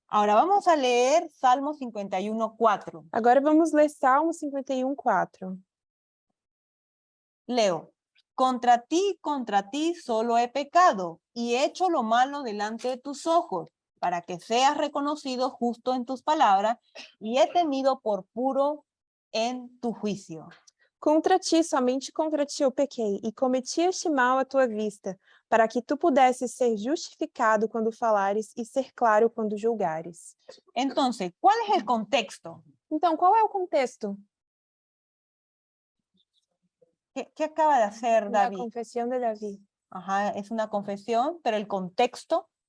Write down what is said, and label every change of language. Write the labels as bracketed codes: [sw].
[es] Ahora vamos a leer Salmo 51:4. [pt] Agora vamos ler Salmo 51:4. [es] Leo. Contra ti solo he pecado y he hecho lo malo delante de tus ojos, para que seas reconocido justo en tus palabras y he tenido por puro en tu juicio. [pt] Contra ti, somente contra ti eu pequei, e cometi este mal à tua vista, para que tu pudesses ser justificado quando falares e ser claro quando julgares. [es] Entonces, ¿cuál es el contexto? [pt] Então, qual é o contexto [es] ¿Qué acaba de hacer [pt] da [es] David? [pt] confissão de Davi? [es] Ajá, es una confesión, pero el contexto,